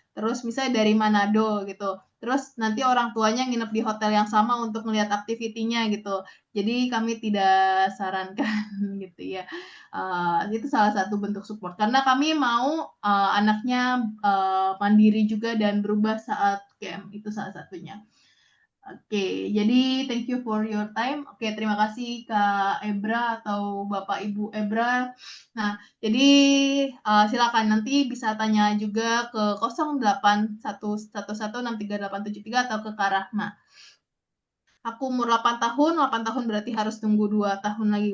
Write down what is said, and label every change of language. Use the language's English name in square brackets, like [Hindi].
[Indonesian] Terus misalnya dari Manado gitu. Terus nanti orang tuanya nginep di hotel yang sama untuk melihat aktivitinya gitu. Jadi kami tidak sarankan gitu ya. Itu salah satu bentuk support. Karena kami mau anaknya mandiri juga dan berubah saat camp. Itu salah satunya. Oke, jadi [English] thank you for your time. [Indonesian] Oke, terima kasih Kak Ebra atau Bapak Ibu Ebra. Nah, jadi silakan nanti bisa tanya juga ke 0811163873 atau ke Kak Rahma. Aku umur 8 tahun berarti harus tunggu 2 tahun lagi.